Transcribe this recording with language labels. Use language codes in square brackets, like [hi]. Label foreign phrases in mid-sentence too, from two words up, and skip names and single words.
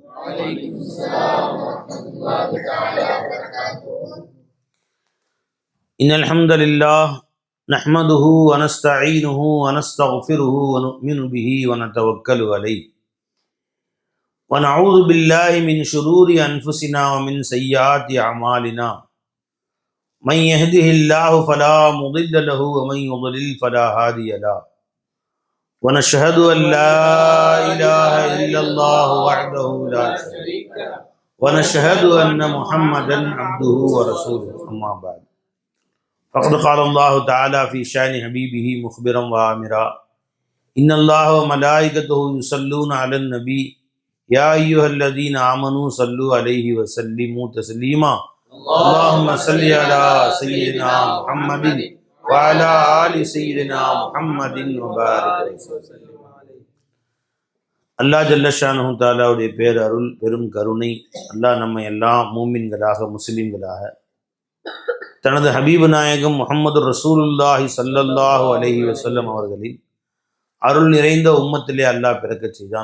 [ar] إن الحمد لله نحمده ونستعينه ونستغفره ونؤمن به ونتوكل عليه ونعوذ بالله من شرور أنفسنا ومن سيئات أعمالنا. من يهده الله فلا مضل له ومن يضلل فلا هادي له. ونشهد أن لا إله إلا الله وحده لا شريك له ونشهد أن محمدا عبده ورسوله. أما بعد فقد قال الله تعالى في شأن حبيبه مخبرا وآمرا إن الله وملائكته يصلون على النبي يا أيها الذين آمنوا صلوا عليه وسلموا تسليما. اللهم صل على سيدنا محمد وعلى آل سيدنا محمد وبارك وسلم. [ta] அல்லாஹ் [ar] جل شأنه تعالى [ta] பேரருள் பெரும் கருணை அல்லாஹ் நம்மை எல்லாம் மூமின்களாக முஸ்லிம்களாக தனது ஹபீபு நாயகம் முஹம்மது [ar] رسول الله صلى الله عليه وسلم [ta] அவர்களின் அருள் நிறைந்த உம்மத்திலே அல்லாஹ் பிறக்க செய்தான்.